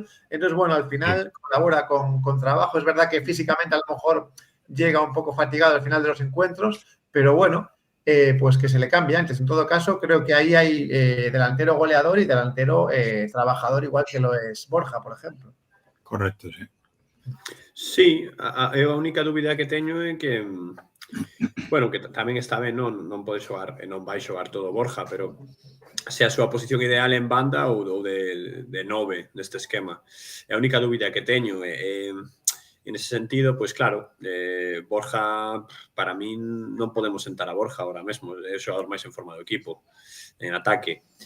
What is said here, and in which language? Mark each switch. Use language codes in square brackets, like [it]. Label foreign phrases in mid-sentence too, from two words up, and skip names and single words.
[es] Entonces, al final colabora con trabajo. Es verdad que físicamente a lo mejor llega un poco fatigado al final de los encuentros, pero pues que se le cambie antes. En todo caso, creo que ahí hay delantero goleador y delantero trabajador, igual que lo es Borja, por ejemplo. [gl] Correcto, sí. Sí, a única dúbida que teño é que que tamén está ben, non pode xogar e non vai xogar todo Borja, pero se a súa posición ideal en banda ou de 9 neste esquema. A única dúbida que teño en ese sentido, pois claro, Borja, para min non podemos sentar a Borja ahora mesmo, é o xogador máis en forma do equipo en ataque.